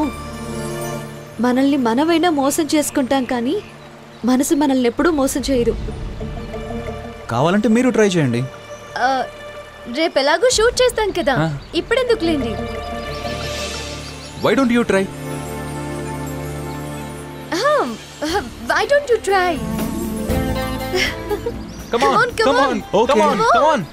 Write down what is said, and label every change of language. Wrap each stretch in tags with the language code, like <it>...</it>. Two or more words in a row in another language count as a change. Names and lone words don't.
<te>మనల్ని మనమైనా మోసం చేసుకుంటాం, కానీ మనసు మనల్ని ఎప్పుడూ మోసం చేయదు. కావాలంటే మీరు ట్రై చేయండి. రేపు ఎలాగో షూట్ చేస్తాం కదా, ఇప్పుడెందుకు లేండి.</te> <en>Why don't you try? Why don't you try? Come on, come come on. on, Okay. come on, come on.</en>